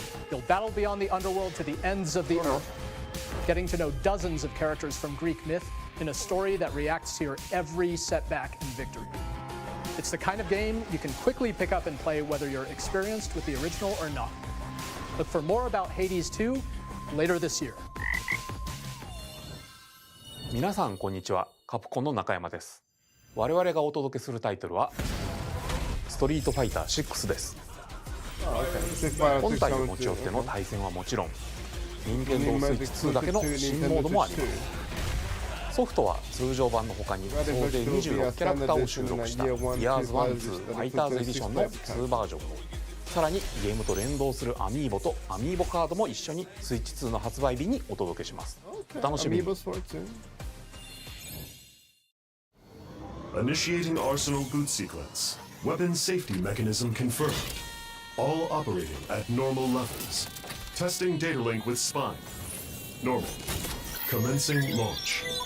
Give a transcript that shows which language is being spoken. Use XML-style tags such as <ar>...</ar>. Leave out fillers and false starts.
<en>You'll battle beyond the underworld to the ends of the earth, getting to know dozens of characters from Greek myth in a story that reacts to your every setback and victory. It's the kind of game you can quickly pick up and play whether you're experienced with the original or not. Look for more about Hades 2 later this year.</en> <ja>皆さんこんにちは、カプコンの中山です。我々がお届けするタイトルはストリートファイター6です。本体を持ち寄っての対戦はもちろん、任天堂スイッチ2だけの新モードもあります。ソフトは通常版の他に総勢26キャラクターを収録したYears 1、2ファイターズエディションの2バージョンを、さらにゲームと連動するアミーボとアミーボカードも一緒にスイッチ2の発売日にお届けします。お楽しみに。</ja> <en>Initiating Arsenal boot sequence. Weapon safety mechanism confirmed. All operating at normal levels. Testing data link with spine. Normal. Commencing launch.</en>